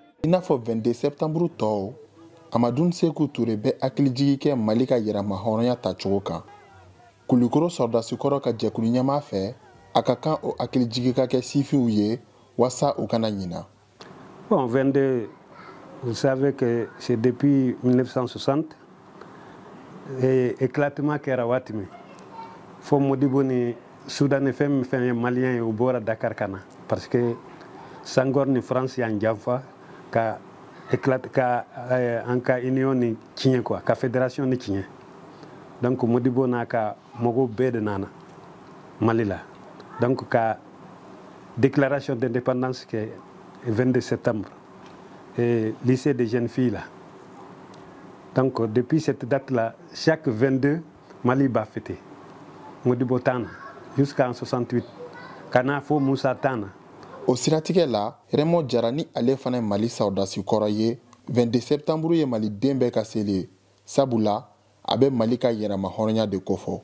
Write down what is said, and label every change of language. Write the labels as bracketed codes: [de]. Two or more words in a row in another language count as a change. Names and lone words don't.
[bm] n'a fɔ 22 septembre tɔw Amadou Sékou Touré bɛ hakilijigi kɛ Mali ka yɛrɛma hɔrɔnya tacogo kan. Kulukoro sɔrdasi kɔrɔ ka jɛkulu ɲɛmaa fɛ a ka kan o hakilijigi ka kɛ sifiw ye wasa u kana ɲina. Bon, 22, [fr] vous savez que c'est depuis 1960 et éclatement [bm] kɛra waati min fo Modibo ni Soudan ni fɛn ye malien ye u bɔra Dakar kana [fr] parce que [bm] Senghor ni France y'an janfa ka an ka union ni tiɲɛ quoi ka fédération ni tiɲɛ. Donc Modibo n'a ka mɔgɔw bɛɛ de nana Mali la. [fr] Donc ka déclaration d'indépendance kɛ 22 septembre et lycée des jeunes filles là. Donc depuis cette date là, chaque 22 Mali b'a fêté. [bm] Modibo tana jusqu'en 68. Kana fo Moussa tana. O siratigɛ la, Raymond Jara ni ale fana ye Mali sɔrdasi kɔrɔ ye 22 septembre ye Mali den bɛɛ ka seli ye. Sabula a bɛ Mali ka yɛrɛma hɔrɔnya de kofɔ.